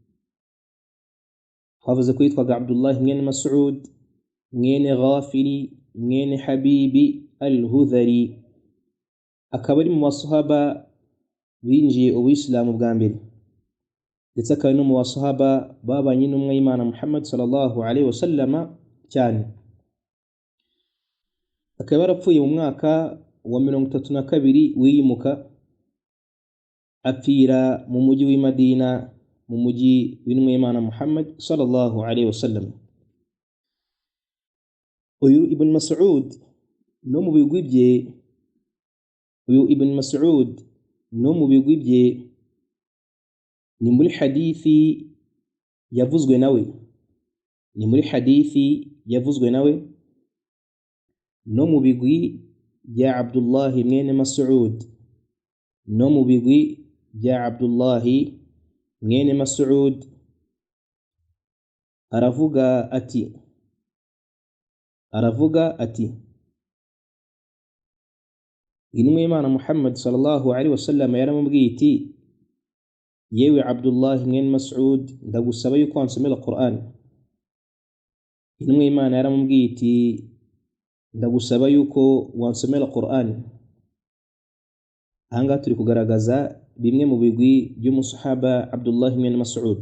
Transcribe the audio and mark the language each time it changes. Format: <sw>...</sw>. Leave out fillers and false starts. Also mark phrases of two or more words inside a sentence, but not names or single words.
<rw>twavuze ko yitwaga Abdullahi mwene Mas'ud mwene Ghafili mwene Habibi al-Hudhali, akaba ari mu basahaba binjiye ubuyisilamu bwa mbere, ndetse akaba no mu basahaba babanye n'umwe y'Imana Muhammad</rw> <ar>صلى الله عليه وسلم</ar> <rw>cyane. Akaba yarapfuye mu mwaka wa 32 wiyimuka, apfira mu mujyi w'i Madina, mu mujyi w'intumwa y'Imana Muhammad</rw> <ar>صلى الله عليه وسلم.</ar> <rw>Uyu ibn Mas'ud no mu bigwi bye, ni muri hadithi yavuzwe nawe, no mu bigwi bya Abdullahi mwene Mas'ud, aravuga ati intumwa y'Imana Muhammad</rw> <ar>صلى الله عليه وسلم</ar> <rw>yaramubwiye iti: yewe Abdullahi mwene Mas'ud, ndagusaba yuko wansomera Qur'an. Intumwa y'Imana yaramubwiye iti: ndagusaba yuko wansomera Qur'an. Ahangaha turi kugaragaza bimwe mu bigwi by'umusahaba Abdullahi mwene Mas'ud.</rw>